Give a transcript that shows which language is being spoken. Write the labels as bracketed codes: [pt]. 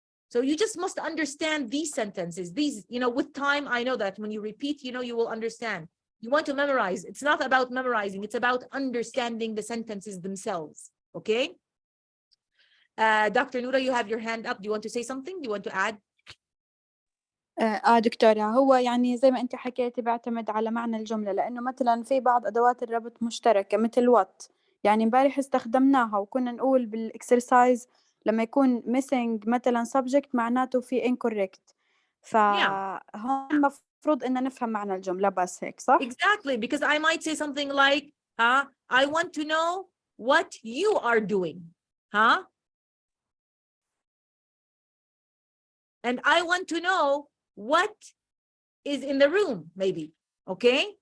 [en] So you just must understand these sentences. These, you know, with time, I know that when you repeat, you know, you will understand. You want to memorize. It's not about memorizing. It's about understanding the sentences themselves. Okay? Dr. Noura, you have your hand up. Do you want to say something? Do you want to add? [ar] دكتورة هو يعني زي ما أنت حكيتي بيعتمد على معنى الجملة لأنه مثلا في بعض أدوات الربط مشتركة مثل what يعني امبارح استخدمناها وكنا نقول بالإكسرسايز لما يكون missing مثلا subject معناته في incorrect فهون المفروض إن نفهم معنى الجملة بس هيك صح؟ [en] Exactly, because I might say something like, I want to know what you are doing, and I want to know what is in the room, maybe, okay?